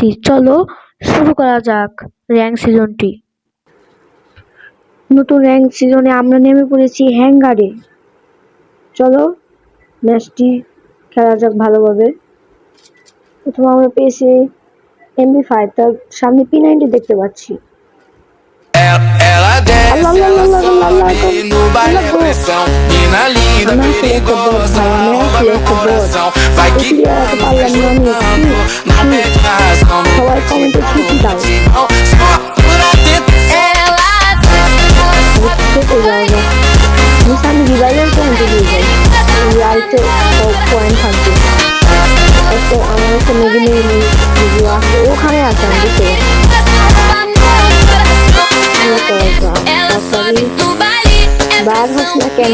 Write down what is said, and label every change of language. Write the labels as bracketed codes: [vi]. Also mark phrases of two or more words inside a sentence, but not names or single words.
[bn] চলো শুরু করা যাক [en] rank season. [bn] নতুন [en] rank season [bn] আমরা নেমে পড়েছি হ্যাঙ্গারে। চলো ম্যাচটি খেলা যাক ভালোভাবে। প্রথমে আমরা পেয়েছি MP5, তার সামনে P90 দেখতে পাচ্ছি। [pt] Ela desce, ela sobe no baile é pressão. Mina linda, perigosa, rouba meu coração. Vai quicando, vai jogando, não perde a razão. No batidão, só por atento. Ela desce, [bn] আমি [en] revival point [bn] দিয়ে যাই, রাইটে পয়েন্ট থাকবে। আমার একটা মেগি আছে, ওখানে আছে, আমি দেখতে বার হস না কেন?